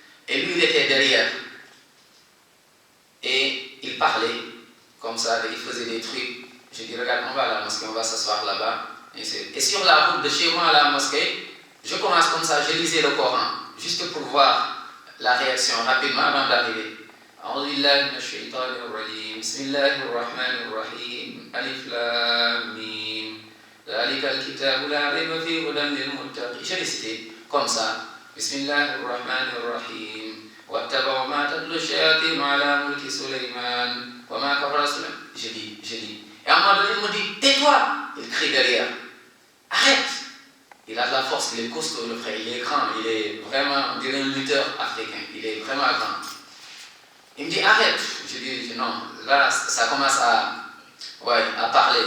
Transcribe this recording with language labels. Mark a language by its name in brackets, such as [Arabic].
[French] Et lui, il était derrière. Et il parlait comme ça, il faisait des trucs. Je dis, regarde, on va à la mosquée, on va s'asseoir là-bas. Et sur la route de chez moi à la mosquée, je commence comme ça, je lisais le Coran, juste pour voir la réaction rapidement avant d'arriver. [Arabic] أعوذ بالله من الشيطان الرجيم بسم الله الرحمن الرحيم ألف لام ميم ذلك الكتاب لا ريب فيه هدى للمتقين. [French] Je récitais comme ça. [Arabic] بسم الله الرحمن الرحيم واتبعوا ما تتلو الشياطين على ملك سليمان وما كفر سليمان. [French] Je dis. Et à un moment donné, il me dit, tais-toi. Il crie derrière. Arrête. Il a de la force, il est costaud, le frère, il est grand, il est vraiment, on dirait un lutteur africain, il est vraiment grand. Il me dit, arrête. Je dis, non, là, ça commence à parler.